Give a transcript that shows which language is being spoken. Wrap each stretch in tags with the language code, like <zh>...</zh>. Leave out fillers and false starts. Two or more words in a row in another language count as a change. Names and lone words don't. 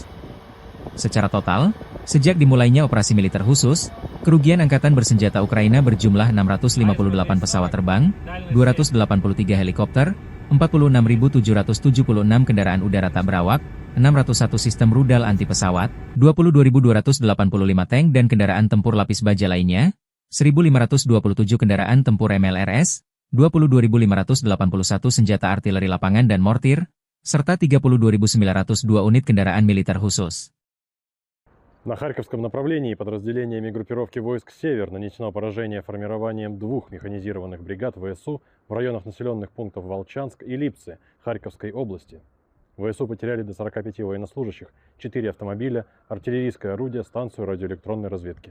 <id>Secara total, sejak dimulainya operasi militer khusus, kerugian Angkatan Bersenjata Ukraina berjumlah 658 pesawat terbang, 283 helikopter, 46.776 kendaraan udara tak berawak, 601 sistem rudal anti pesawat, 22.285 tank dan kendaraan tempur lapis baja lainnya, 1.527 kendaraan tempur MLRS, 22.581 senjata artileri lapangan dan mortir, serta 32.902 unit kendaraan militer khusus.</id> <ru>На Харьковском направлении подразделениями группировки войск «Север» нанесено поражение формированием 2 механизированных бригад ВСУ в районах населенных пунктов Волчанск и Липцы Харьковской области. ВСУ потеряли до 45 военнослужащих, 4 автомобиля, артиллерийское орудие, станцию радиоэлектронной разведки.</ru>